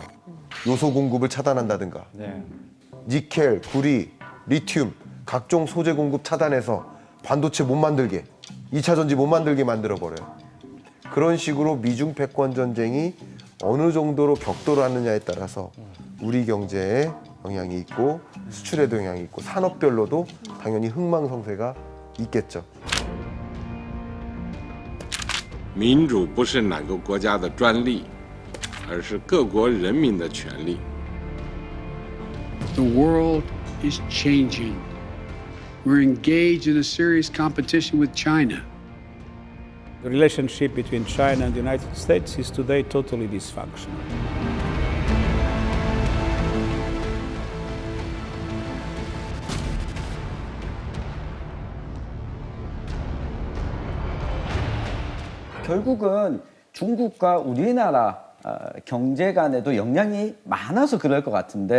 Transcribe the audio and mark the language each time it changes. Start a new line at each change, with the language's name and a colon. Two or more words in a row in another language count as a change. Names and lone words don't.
Korean: 요소 공급을 차단한다든가 니켈, 구리, 리튬 각종 소재 공급 차단해서 반도체 못 만들게 2차 전지 못 만들게 만들어버려요. 그런 식으로 미중 패권 전쟁이 어느 정도로 격돌하느냐에 따라서 우리 경제에 영향이 있고 수출에도 영향이 있고 산업별로도 당연히 흥망성쇠가 있겠죠.
Chinese: 民主不是哪个国家的专利，而是各国人民的权利。
English: The world is changing. We're engaged in a serious competition with China. The relationship between China and the United States is today totally dysfunctional.
Korean: 결국은 중국과 우리나라 경제 간에도 영향이 많아서 그럴 것 같은데